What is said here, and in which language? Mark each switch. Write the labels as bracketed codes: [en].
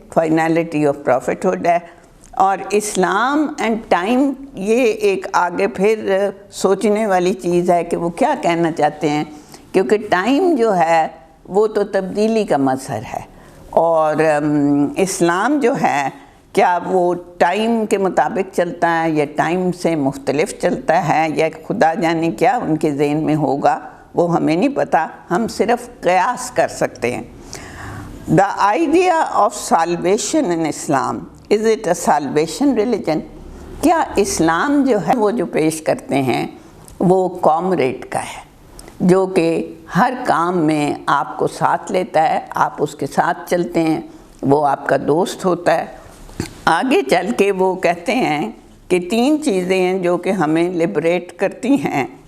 [ur] Finality of پروفٹہڈ ہے. اور اسلام and time یہ ایک آگے پھر سوچنے والی چیز ہے کہ وہ کیا کہنا چاہتے ہیں، کیونکہ ٹائم جو ہے وہ تو تبدیلی کا مظہر ہے، اور اسلام جو ہے کیا وہ ٹائم کے مطابق چلتا ہے یا ٹائم سے مختلف چلتا ہے، یا خدا جانے کیا ان کے ذہن میں ہوگا، وہ ہمیں نہیں پتہ. ہم صرف قیاس کر سکتے ہیں. [en] The idea of salvation in Islam, is it a salvation religion? [ur] کیا اسلام جو ہے وہ جو پیش کرتے ہیں وہ کامریڈ کا ہے، جو کہ ہر کام میں آپ کو ساتھ لیتا ہے، آپ اس کے ساتھ چلتے ہیں، وہ آپ کا دوست ہوتا ہے. آگے چل کے وہ کہتے ہیں کہ 3 چیزیں ہیں جو کہ ہمیں لبریٹ کرتی ہیں.